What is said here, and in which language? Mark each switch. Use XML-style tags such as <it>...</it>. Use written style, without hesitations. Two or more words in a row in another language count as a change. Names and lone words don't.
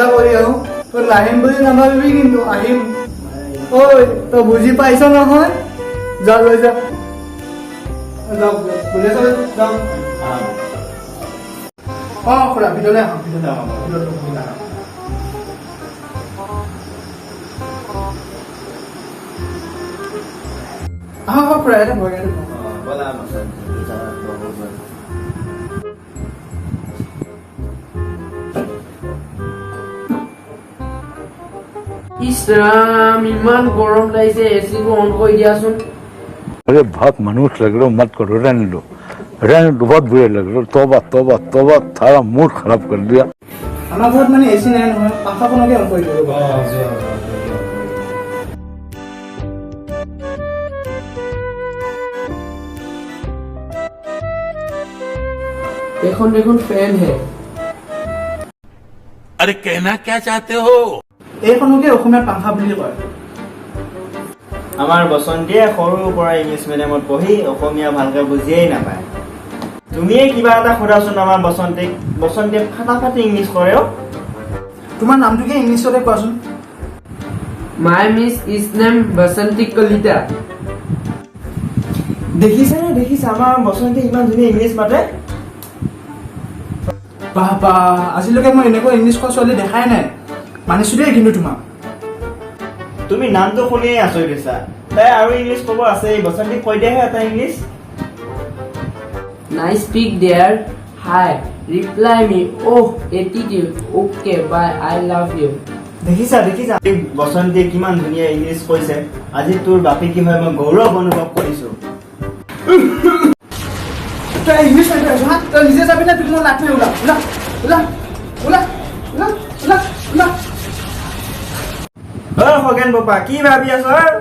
<as>কৰি আহো তই নাহিম বুলি নাভাবিবি কিন্তু আহিম ঐ তই বুজি পাইছ নহয় যা লৈ যা যাওক যাওক অঁ খুৰা ভিতৰলৈ আহক আহক খুৰা এটা ভয় ইছ ৰাম ইমান গৰম লাগিছে এচিটো অন কৰি দিয়াচোন</as> <hi>अरे बहुत मनुष्य लग रहे हो मत करो रहने दो बहुत बुरे लग रहे हो तौबा तौबा तौबा थारा मूड खराब कर दिया</hi> <as>আমাৰ ঘৰত মানে এচি নাই নহয় পাখাখনকে অন কৰি দিব</as> <hi>देखो फैन है अरे कहना क्या चाहते हो</hi> <as>এইখনকে অসমীয়াত পাংখা বুলি কয় আমাৰ বসন্তীয়ে সৰুৰ পৰা</as> <en>English medium</en> <as>পঢ়ি অসমীয়া ভালকৈ বুজিয়েই নাপায় তুমিয়ে কিবা এটা সোধাচোন আমাৰ বসন্তীক বসন্তীয়ে ফাটাফাটি ইংলিছ কৰে তোমাৰ নামটোকে ইংলিছতে কোৱাচোন</as> <en>My miss is name Basanti Kalita.</en> <as>দেখিছা আমাৰ বসন্তীয়ে ইমান ধুনীয়া ইংলিছ মাতে বাবা আজিলৈকে মই এনেকুৱা ইংলিছ কোৱা ছোৱালী দেখাই নাই মানিছো দেই কিন্তু তোমাক তুমি নামটো শুনিয়ে আচৰিত হৈছা তাই আৰু ইংলিছ ক'ব আছে বসন্তীক কৈ দিয়াহে এটা ইংলিছ</as> <en>Nice speak there. Hi. Reply me. Oh, attitude. Okay, bye. I love you.</en> <as>দেখিছা বসন্তীয়ে কিমান ধুনীয়া ইংলিছ কৈছে আজি তোৰ বাপে কি হয় মই গৌৰৱ অনুভৱ কৰিছো তই ইংলিছ মাৰিব আছ হা তই নিজে যাবি না তুমি লাট মাৰি ওলা ওলা ওলা ওলা ওলা ওলা ওলা খগেন বাপা কি ভাবি আছ</as>